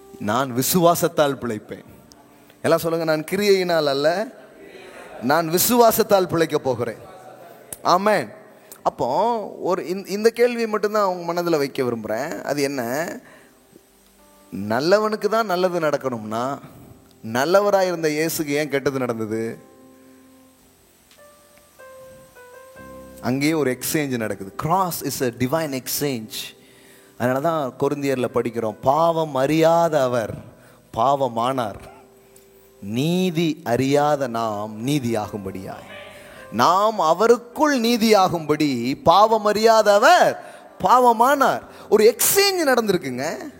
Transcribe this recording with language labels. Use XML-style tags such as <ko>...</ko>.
<ta>நான் விசுவாசத்தால் பிழைப்பேன். எல்லாம் சொல்லுங்க, நான் கிரியையினால் அல்ல, நான் விசுவாசத்தால் பிழைக்க போகிறேன். ஆமென். அப்போ ஒரு இந்த கேள்வியை மட்டும்தான் அவங்க மனதில் வைக்க விரும்புகிறேன். அது என்ன? நல்லவனுக்கு தான் நல்லது நடக்கணும்னா நல்லவராக இருந்த இயேசுக்கு ஏன் கெட்டது நடந்தது? அங்கேயே ஒரு எக்ஸ்சேஞ்ச் நடக்குது.</ta> <en>Cross is a divine exchange.</en> <ta>அதனால தான் கொரிந்தியரில் படிக்கிறோம், பாவம் அறியாத அவர் பாவமானார், நீதி அறியாத நாம் நீதியாகும்படியாய். நாம் அவருக்குள் நீதியாகும்படி பாவம் அறியாத அவர் பாவமானார். ஒரு எக்ஸ்சேஞ்ச் நடந்திருக்குங்க.</ta>